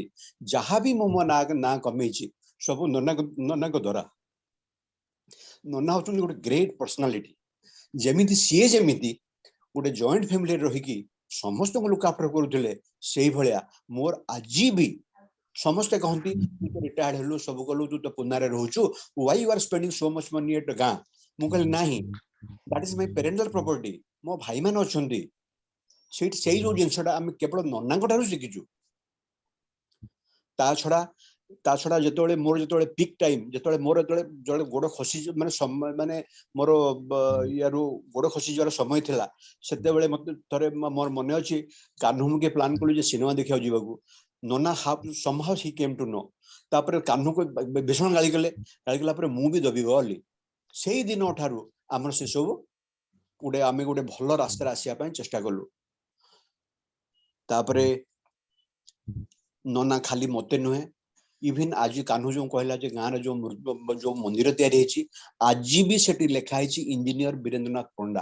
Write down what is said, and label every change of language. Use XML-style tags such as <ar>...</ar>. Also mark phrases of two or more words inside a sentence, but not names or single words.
<or>ଯାହାବି ମୁଁ ମୋ ନାଁ କମେଇଛି ସବୁ ନନାଙ୍କ ଦ୍ୱାରା। ନନା ହଉଛନ୍ତି ଗୋଟେ</or> <en>great personality.</en> <or>ଯେମିତି ଗୋଟେ</or> <en>joint familyre</en> <or>ରହିକି ସମସ୍ତଙ୍କୁ</or> <en>look after</en> <or>କରୁଥିଲେ, ସେଇଭଳିଆ ମୋର ଆଜି ବି ସମସ୍ତେ କହନ୍ତି ତୁ ତ ରିଟାୟାର୍ଡ ହେଲୁ, ସବୁ କଲୁ, ତୁ ତ ପୁନାରେ ରହୁଛୁ,</or> <en>why you are spending so much money at ଗାଁ?</en> <or>ମୁଁ କହିଲି ନାହିଁ,</or> <en>that is my parental property।</en> <or>ମୋ ଭାଇମାନେ ଅଛନ୍ତି ସେଇଠି, ସେଇ ଯୋଉ ଜିନିଷଟା ଆମେ କେବଳ ନନାଙ୍କ ଠାରୁ ଶିଖିଛୁ। ତା ଛଡା ଯେତେବେଳେ</or> <en>peak time,</en> <or>ଯେତେବେଳେ ଗୋଡ ଖସି ମାନେ ମୋର ଇଆରୁ ଗୋଡ ଖସି ଯିବାର ସମୟ ଥିଲା, ସେତେବେଳେ ମତେ ଥରେ ମୋର ମନେ ଅଛି, କାହ୍ନୁ ମୁକେ ପ୍ଲାନ୍ କଲୁ ଯେ ସିନେମା ଦେଖିବାକୁ ଯିବାକୁ।</or> <en>ନନା somehow he came to know।</en> <or>ତାପରେ କାହ୍ନୁକୁ ଭୀଷଣ ଗାଳି କଲା ପରେ ମୁଁ ବି ଦବି ଗଲି। ସେଇ ଦିନ ଠାରୁ ଆମର ସେ ସବୁ ଆମେ ଗୋଟେ ଭଲ ରାସ୍ତାରେ ଆସିବା ପାଇଁ ଚେଷ୍ଟା କଲୁ। ତାପରେ ନନା ଖାଲି ମତେ ନୁହେଁ, ଇଭିନ୍ ଆଜି କାହ୍ନୁ ଯୋଉ କହିଲା ଯେ ଗାଁରେ ଯୋଉ ମନ୍ଦିର ତିଆରି ହେଇଛି, ଆଜି ବି ସେଠି ଲେଖା ହେଇଛି ଇଞ୍ଜିନିୟର ବୀରେନ୍ଦ୍ରନାଥ ପଣ୍ଡା।</or>